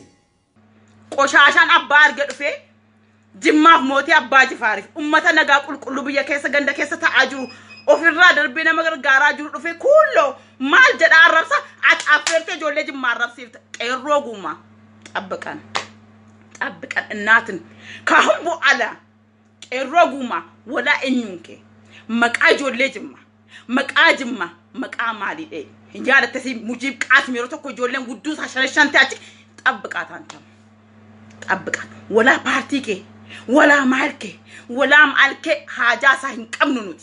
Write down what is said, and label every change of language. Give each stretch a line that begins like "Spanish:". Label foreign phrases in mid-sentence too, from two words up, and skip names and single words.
Oromo: qoshashaan abbaa arge dhufee jimmaaf mootii abbaa jifaariif ummata nagaa qulqulluu biyya keessa ganda keessa ta'aa jiru ofirraa darbee nama gargaaraa jiru dhufee kuulloo maal jedha arrabsa affeertee ijoollee jimmaa arrabsiifte qeerroo guumaa xabbiqan
Amharic: እናትን ካሁን በኋላ
Oromo: qeerroo guumaa walaa eenyuunke maqaa ijoollee jimma maqaa jimma maqaa maalidhe hinjaalatte si mujiib qaasim yeroo tokko ijoolleen gudduu shanti achi xabbiqaat walaa paartii kee walaa maalkee haajaa isaa hin qabnu nuti